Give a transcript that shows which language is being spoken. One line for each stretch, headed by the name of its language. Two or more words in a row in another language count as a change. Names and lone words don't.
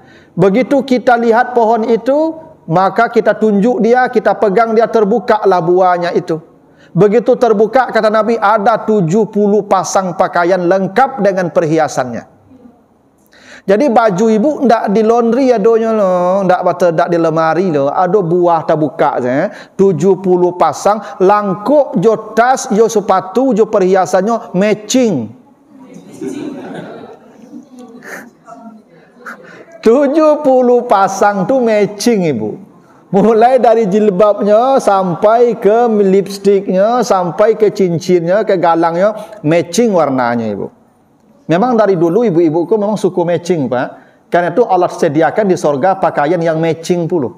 Indonesian: Begitu kita lihat pohon itu, maka kita tunjuk dia, kita pegang dia, terbukalah buahnya itu. Begitu terbuka, kata Nabi, ada 70 pasang pakaian lengkap dengan perhiasannya.
Minangkabau: Jadi baju ibu ndak di laundry adonya loh, ndak di lemari loh, ada buah tak buka saya. 70 pasang langkuk jo tas, jo sepatu, jo perhiasannya matching. 70 pasang tu matching ibu.
Indonesian: Mulai dari jilbabnya sampai ke lipstiknya, sampai ke cincinnya, ke galangnya, matching warnanya ibu. Memang dari dulu ibu-ibuku memang suku matching Pak. Karena itu Allah sediakan di sorga pakaian yang matching puluh.